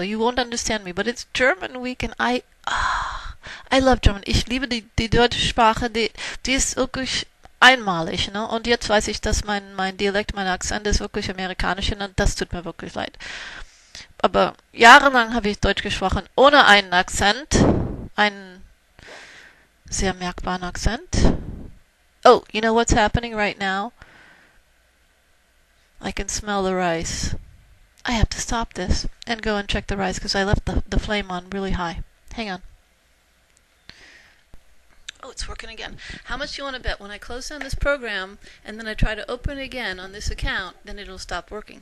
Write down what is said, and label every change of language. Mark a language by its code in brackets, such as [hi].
[en] You won't understand me, but it's German Week, and I love German. [de] Ich liebe die deutsche Sprache, die ist wirklich einmalig, ne? Und jetzt weiß ich, dass mein Dialekt, mein Akzent ist wirklich amerikanisch, und das tut mir wirklich leid. Aber jahrelang habe ich Deutsch gesprochen, ohne einen Akzent, einen sehr merkbaren Akzent. [en] Oh, you know what's happening right now? I can smell the rice. I have to stop this and go and check the rice because I left the flame on really high. Hang on. Oh, it's working again. How much do you want to bet when I close down this program and then I try to open it again on this account, then it'll stop working.